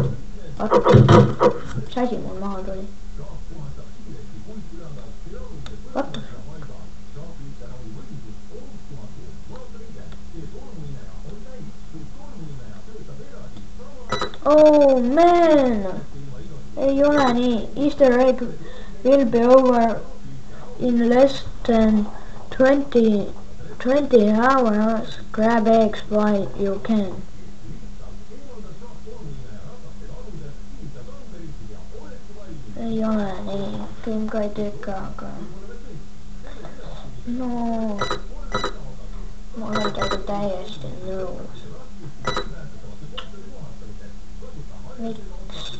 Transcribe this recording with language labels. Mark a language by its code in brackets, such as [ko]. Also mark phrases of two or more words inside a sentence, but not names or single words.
[et] vaata, mis asi mul maha tuli. vaata. [en] oh man, [et] ei ole nii. [en] Easter egg will be over in less than 20 hours. Grab eggs while you can. [et] ei ole nii, film ka ei tükka, aga no ma olen teiega täiesti nõus. miks?